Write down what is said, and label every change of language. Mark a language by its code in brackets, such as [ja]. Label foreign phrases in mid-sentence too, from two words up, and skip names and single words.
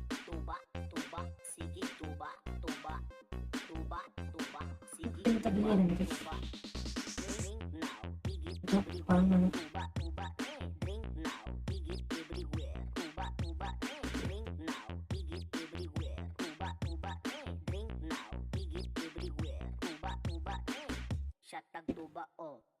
[ceb] tuba, tuba, sige tuba, tuba, tuba, tuba, sige tuba, tuba. [en] Drink now, higit everywhere. [ceb] Tuba, tuba, [en] drink now, higit everywhere. [ceb] Tuba, tuba, [en] drink now, higit everywhere. [ceb] Tuba, tuba, [en] drink now, higit everywhere. [ceb] Tuba, tuba, [en] shot tag tuba, oh.